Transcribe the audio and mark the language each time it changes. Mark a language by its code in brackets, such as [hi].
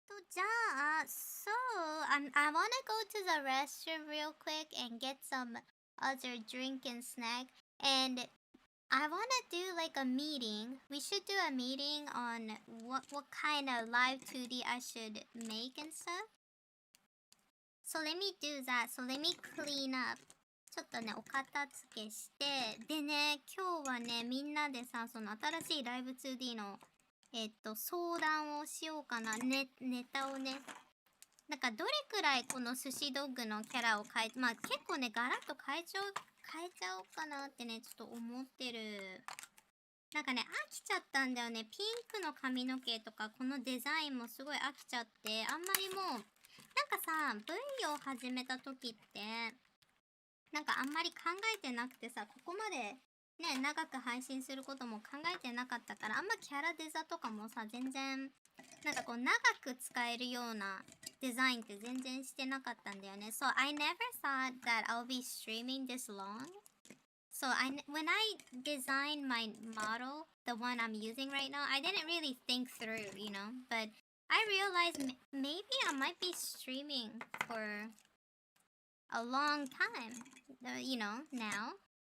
[en] じゃあ、so, I wanna go to the restroom real quick and get some other drink and snack. And I wanna do like a meeting. We should do a meeting on what kind of live 2D I should make and stuff. So let me do that. So let me clean up. [ja] ちょっとね、お片付けして。でね、今日はね、みんなでさ、その新しいライブ 2D の、相談をしようかな。ネタをね。なんかどれくらいこの寿司ドッグのキャラを変え、まあ結構ね、ガラッと変えちゃおうかなってね、ちょっと思ってる。なんかね、飽きちゃったんだよね。ピンクの髪の毛とか、このデザインもすごい飽きちゃって、あんまりもう、なんかさ、V を始めた時って、なんかあんまり考えてなくてさ、ここまでね、長く配信することも考えてなかったから、あんまキャラデザとかもさ、全然、なんかこう長く使えるようなデザインって全然してなかったんだよね。 [en] So I never thought that I'll be streaming this long. So when I designed my model, the one I'm using right now, I didn't really think through, you know. But I realized maybe I might be streaming for a long time, you know, now.